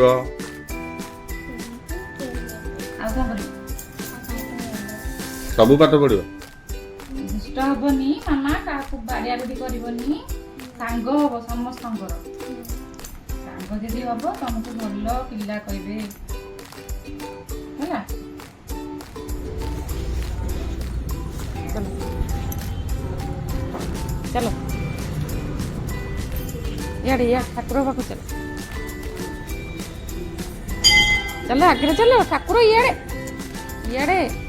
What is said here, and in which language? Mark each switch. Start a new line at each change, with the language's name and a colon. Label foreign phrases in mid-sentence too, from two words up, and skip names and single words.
Odia: ଆଉ କ'ଣ କରିବ ସବୁ ପାଠ ପଢ଼ିବ ଦୁଷ୍ଟ ହବନି ମାମା କାହାକୁ ବାଡ଼ିଆ ବାଡ଼ି କରିବନି ସାଙ୍ଗ ହବ ସମସ୍ତଙ୍କର ସାଙ୍ଗ ଯଦି ହବ ତମକୁ ଭଲ ପିଲା କହିବେ ହେଲା
Hindi: चलो यार ठाकुर पाक चलो चलो आगे चलो ठाकुर इे इे